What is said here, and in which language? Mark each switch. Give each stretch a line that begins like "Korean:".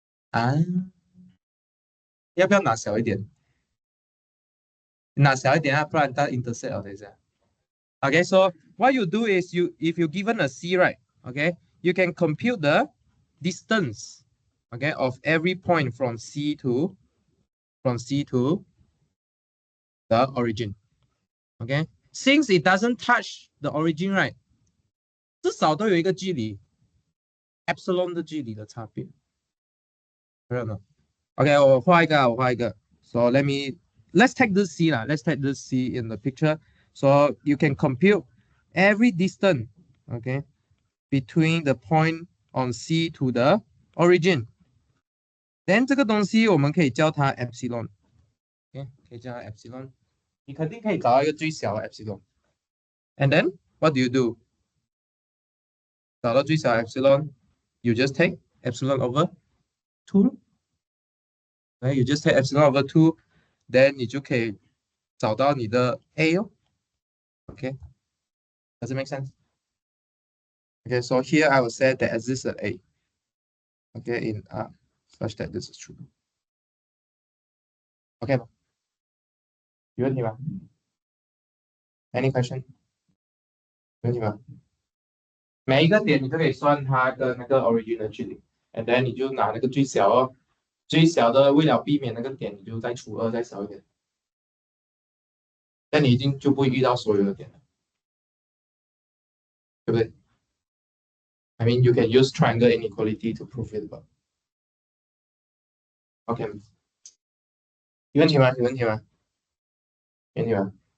Chinese: 啊，要不要拿小一点？拿小一点啊，不然它 intersect 了，等一下。
English: Okay, so what you do is if you given a C, right? Okay, you can compute the distance, okay, of every point from C to the origin. Okay, since it doesn't touch the origin, right?
Chinese: 至少都有一个距离 epsilon 的距离的差别。没有呢？OK，我画一个。
English: So let's take this C 啦，let's take this C in the picture. So you can compute every distance, okay, between the point on C to the origin.
Chinese: Then 这个东西我们可以叫它 epsilon， OK， 可以叫它 epsilon。你肯定可以找到一个最小的 epsilon。
English: And then what do you do？
Chinese: 找到最小的 epsilon，
English: you just take epsilon over 2。 right? You just take epsilon over 2, then
Chinese: 你就可以找到你的 A 哦。
English: Okay, does it make sense? Okay, so here I will say that exists an A. Okay, in R such that this is true.
Chinese: Okay 吗？有问题吗？
English: Any question？
Chinese: 有问题吗？每一个点你都可以算它跟那个 origin 的距离，
English: and then
Chinese: 你就拿那个最小哦，最小的为了避免那个点，你就再除2再小一点，那你已经就不会遇到所有的点了，对不对？
English: I mean, you can use triangle inequality to prove it, but OK，
Chinese: 有问题吗？有问题吗？有问题吗？